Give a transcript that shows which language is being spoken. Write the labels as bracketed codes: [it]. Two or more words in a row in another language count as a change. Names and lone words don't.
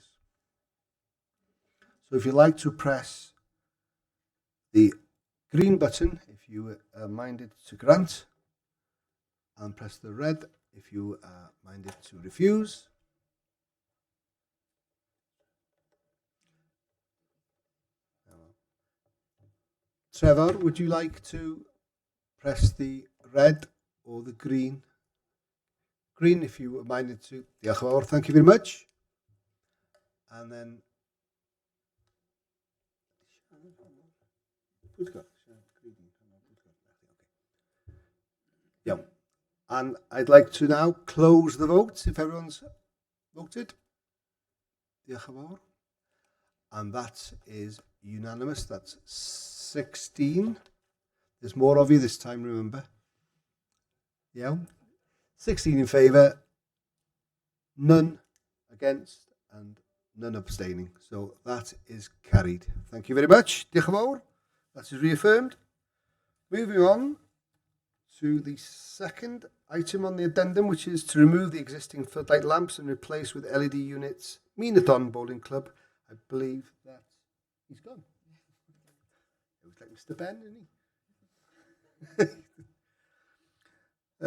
[en] So if you'd like to press the green button if you are minded to grant, and press the red if you are minded to refuse. Trevor, would you like to press the red or the green? Green if you are minded to. [cy] Diolch yn fawr, [en] thank you very much. And then yeah. And I'd like to now close the vote if everyone's voted. [cy] Diolch yn fawr. [en] And that is unanimous. That's 16. There's more of you this time, remember. Yeah. 16 in favour, none against, and none abstaining. So that is carried. Thank you very much. [cy] Diolch yn fawr. [en] That is reaffirmed. Moving on to the second item on the addendum, which is to remove the existing floodlight lamps and replace with LED units. Minaton Bowling Club. I believe that he's gone. It was like Mr. Ben, isn't he?